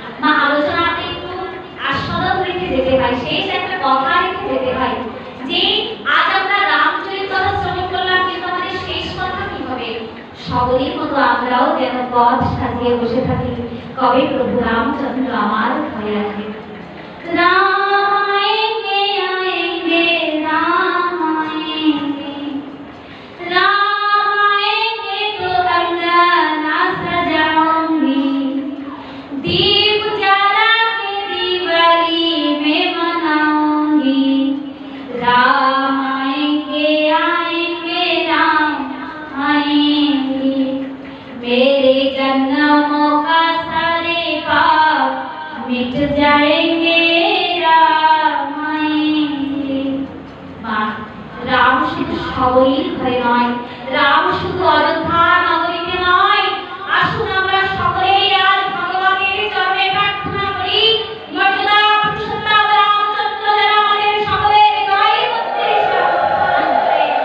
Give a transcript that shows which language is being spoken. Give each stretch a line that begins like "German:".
Bangla: মা আলোচনাতে একটু আস্বাদন রেখে যেতে হয়, শেষ একটা কথা রেখে যেতে হয় যে আজ আমরা রামচরিত কথা শ্রবণ করলাম, কিন্তু আমাদের শেষ কথা কি হবে? সবরীর মতো আমরাও যেন পথ সাজিয়ে বসে থাকি, কবে প্রভু রামচন্দ্র আমার ঘরে আসবে। রাম আয়েঙ্গে আয়েঙ্গে রাম
Hindi: आएंगे राम आएंगे तो अंगना सजाऊंगी, दीप जला के दिवाली में मनाऊंगी। राम आएंगे राम आएंगे, मेरे जन्मों का सारे पाप मिट जाएंगे। राम आएंगे।
Bangla: माँ রাম শুধু সবরীর ঘরে নয়, রাম শুধু অযোধ্যা নগরীতে নয়। আসুন আমরা সকলেই আজ ভগবানের চরণে প্রার্থনা করি, মর্যাদা পুরুষোত্তম রামচন্দ্র যেন আমাদের সকলের হৃদয়ের মধ্যে স্থান করে।